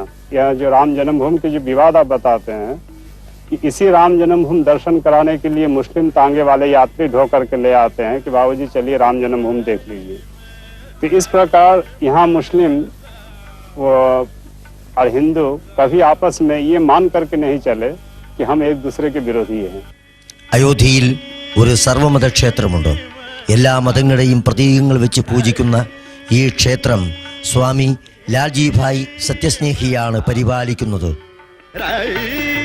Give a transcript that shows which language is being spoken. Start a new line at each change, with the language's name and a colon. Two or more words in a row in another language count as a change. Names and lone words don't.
Hindi: यह जो राम जन्मभूमि के जो विवाद आप बताते हैं कि इसी राम जन्मभूमि दर्शन कराने के लिए मुस्लिम तांगे वाले यात्री ढो करके ले आते हैं कि बाबूजी चलिए राम जन्मभूमि देख लीजिए। तो इस प्रकार यहाँ मुस्लिम और हिंदू कभी आपस में ये मान करके नहीं चले कि हम एक दूसरे के विरोधी हैं।
Malayalam: അയോധ്യയിൽ ഒരു സർവമത ക്ഷേത്രമുണ്ട്. എല്ലാ മതങ്ങളെയും പ്രതീകങ്ങൾ വെച്ച് പൂജിക്കുന്ന ഈ ക്ഷേത്രം സ്വാമി ലാൽജി ഭായ് സത്യസ്നേഹിയാണ് പരിപാലിക്കുന്നത്.